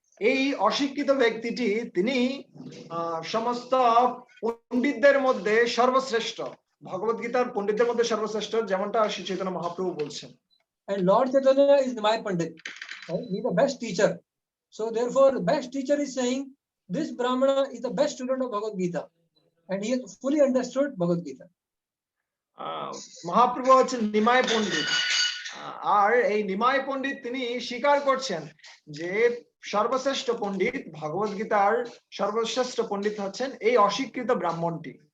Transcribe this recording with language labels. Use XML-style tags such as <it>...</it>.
<bn>এই অশিক্ষিত ব্যক্তিটি তিনি সমস্ত পণ্ডিতদের মধ্যে সর্বশ্রেষ্ঠ, ভগবত গীতার পণ্ডিতদের মধ্যে সর্বশ্রেষ্ঠ, যেমনটা শ্রী চৈতন্য মহাপ্রভু বলছেন।</bn> <en>And Lord Chaitanya is Nimai Pandit. Right? He is the best teacher. So therefore, the best teacher is saying this Brahmana is the best student of Bhagavad Gita, and he has fully understood Bhagavad Gita.</en> <bn>Mahaprabhu হচ্ছেন নিমাই পণ্ডিত, আর এই নিমাই পণ্ডিত তিনি স্বীকার করছেন যে সর্বশ্রেষ্ঠ পণ্ডিত, ভগবত গীতার সর্বশ্রেষ্ঠ পণ্ডিত হচ্ছেন এই অশিক্ষিত ব্রাহ্মণটি।</bn>